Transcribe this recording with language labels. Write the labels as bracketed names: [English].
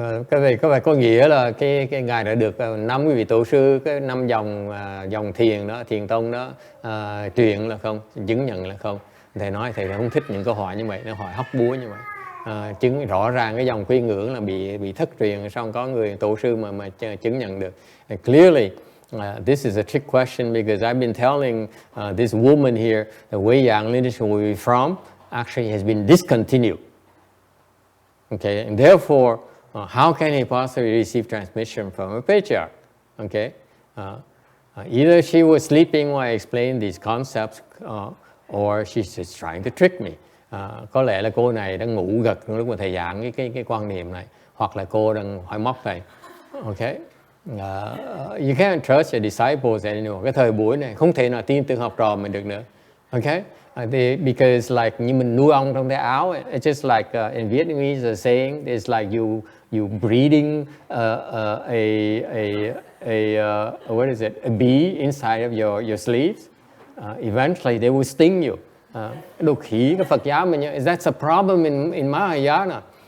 [Vietnamese] Cái này có nghĩa là cái ngài đã được 5 vị tổ sư, cái 5 dòng thiền đó, thiền tông đó truyền là không, chứng nhận là không. Thầy nói thầy không thích những câu hỏi như vậy, nó hỏi hóc búa như vậy. Chứng rõ ràng cái dòng quy ngưỡng là bị thất truyền, xong có người tổ sư mà chứng nhận được. [English] And clearly, this is a trick question because I've been telling this woman here the Weiyang lineage where we're from actually has been discontinued. Okay, and therefore, how can he possibly receive transmission from a patriarch? Okay, either she was sleeping while I explained these concepts, or she's just trying to trick me. [Vietnamese] Có lẽ là cô này đang ngủ gật lúc mà thầy giảng cái quan niệm này, hoặc là cô đang hỏi móc thầy. [English] Okay, you can't trust your disciples anymore. [Vietnamese] Cái thời buổi này không thể nào tin tưởng học trò mình được nữa. [English] Okay, because like [Vietnamese] như mình nuôi ong trong cái áo, [English] it's just like in Vietnamese a saying, it's like you breeding what is it, a bee inside of your sleeves. Eventually they will sting you. [Vietnamese] Đôi khí cái Phật giáo mình, [English] that's a problem in Mahayana.